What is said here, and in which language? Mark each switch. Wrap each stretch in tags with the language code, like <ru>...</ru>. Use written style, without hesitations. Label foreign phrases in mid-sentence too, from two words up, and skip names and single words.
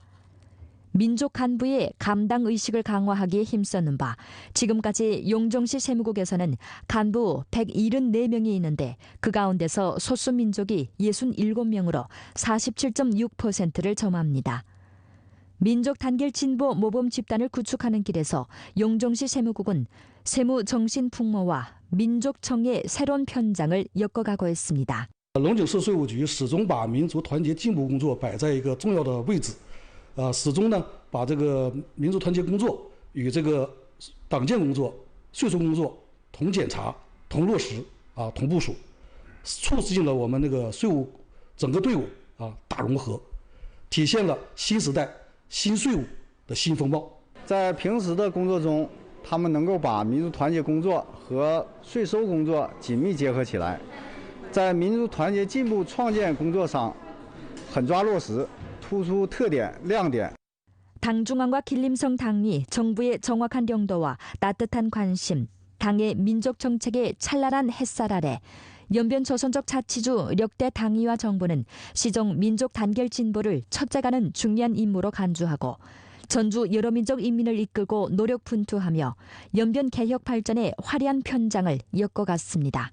<ko>민족 간부의 감당 의식을 강화하기에 힘썼는 바 지금까지 용정시 세무국에서는 간부 174명이 있는데 그 가운데서 소수민족이 67명으로 47.6%를 점합니다. 민족 단결 진보 모범 집단을 구축하는 길에서 용정시 세무국은 세무 정신 풍모와 민족청의 새로운 편장을 엮어가고 있습니다.</ko> <zh>龙井市税务局始终把民族团结进步工作摆在一个重要的位置，始终呢把这个民族团结工作与这个党建工作、税收工作同检查、同落实同部署，促进了我们那个税务整个队伍大融合，体现了新时代新税务的新风貌。在平时的工作中，他们能够把民族团结工作和税收工作紧密结合起来，在民族团结进步创建工作上狠抓落实，突出特点亮点。</zh> <ko>당중앙과 길림성 당이 정부의 정확한 영도와 따뜻한 관심, 당의 민족 정책의 찬란한 햇살 아래 연변 조선족 자치주 력대 당위와 정부는 시종 민족 단결 진보를 첫째가는 중요한 임무로 간주하고 전주 여러 민족 인민을 이끌고 노력 분투하며 연변 개혁 발전에 화려한 편장을 엮어갔습니다.</ko>